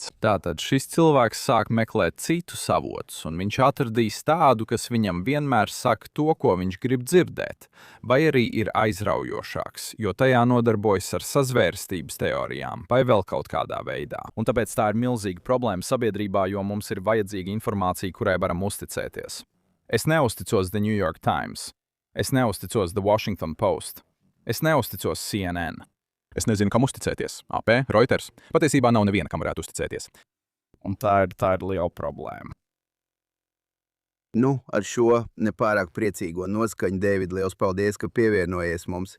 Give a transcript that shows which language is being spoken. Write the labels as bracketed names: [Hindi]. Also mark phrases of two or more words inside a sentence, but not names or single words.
[Latvian] Tātad šis cilvēks sāk meklēt citus avotus, un viņš atradīs tādu, kas viņam vienmēr saka to, ko viņš grib dzirdēt, vai arī ir aizraujošāks, jo tajā nodarbojas ar sazvērstības teorijām, vai vēl kaut kādā veidā. Un tāpēc tā ir milzīga problēma sabiedrībā, jo mums ir vajadzīga informācija, kurai varam uzticēties. Es neusticos The New York Times. Es neusticos The Washington Post. Es neusticos CNN. Es nezinu, kam uzticēties. AP, Reuters. Patiesībā nav neviena, kam varētu uzticēties. Un tā ir liela problēma. Ar šo nepārāk priecīgo noskaņu, Dēvid, liels paldies, ka pievienojies mums.